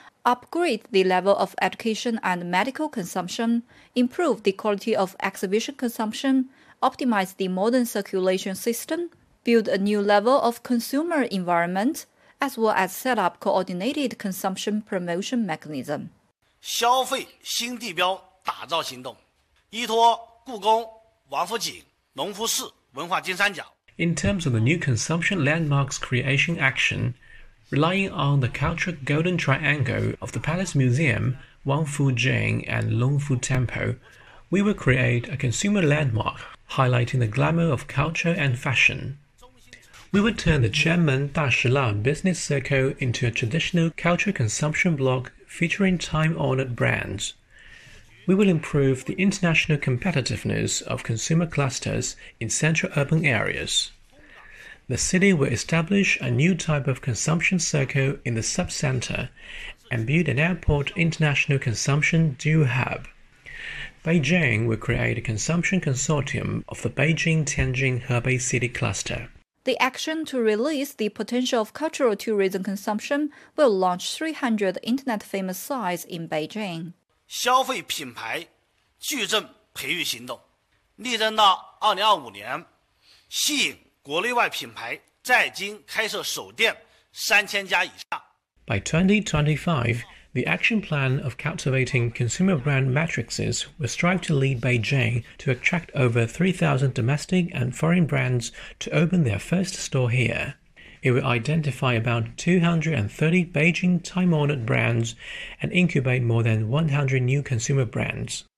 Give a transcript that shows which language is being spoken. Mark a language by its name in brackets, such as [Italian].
[English] upgrade the level of education and medical consumption, improve the quality of exhibition consumption, optimize the modern circulation system, build a new level of consumer environment, as well as set up coordinated consumption promotion mechanism. [Chinese] 消费新地标打造行动，依托故宫、王府井、隆福寺、文化金三角。 [English] In terms of the new consumption landmarks creation action, relying on the cultural golden triangle of the Palace Museum, Wang Fu Jing, and Long Fu Temple, we will create a consumer landmark highlighting the glamour of culture and fashion. We will turn the Qianmen Da Shi Lan business circle into a traditional cultural consumption block featuring time-honored brands. We will improve the international competitiveness of consumer clusters in central urban areas. The city will establish a new type of consumption circle in the sub-center and build an airport international consumption dual hub. Beijing will create a consumption consortium of the Beijing-Tianjin-Hebei City Cluster. The action to release the potential of cultural tourism consumption will launch 300 internet-famous sites in Beijing. [Chinese] 消费品牌矩阵培育行动力争到2025年吸引国内外品牌在京开设首店3000家以上。 [English] By 2025, the action plan of cultivating consumer brand matrices will strive to lead Beijing to attract over 3,000 domestic and foreign brands to open their first store here. It will identify about 230 Beijing time-honored brands and incubate more than 100 new consumer brands.